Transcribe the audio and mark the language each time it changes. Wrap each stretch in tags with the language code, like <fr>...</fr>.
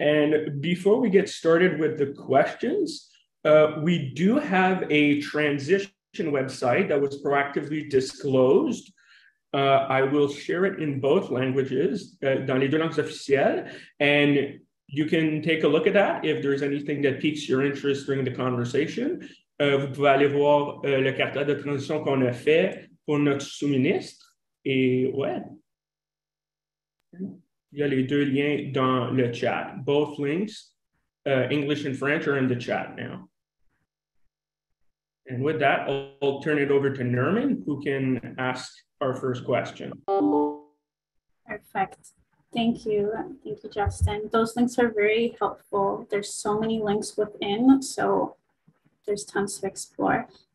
<en>And before we get started with the questions, we do have a transition website that was proactively disclosed. I will share it in both languages,</en> <fr>dans les deux langues officielles,</fr> <en>and you can take a look at that if there's anything that piques your interest during the conversation.</en> <fr>Vous pouvez aller voir le caractère de transition qu'on a fait pour notre sous-ministre. Et ouais, il y a les deux liens dans le chat.</fr> <en>Both links, English and French, are in the chat now. And with that, I'll turn it over to Nerman, who can ask our first question. Perfect. Thank you. Thank you, Justin. Those links are very helpful. There's so many links within, so there's tons to explore.</en>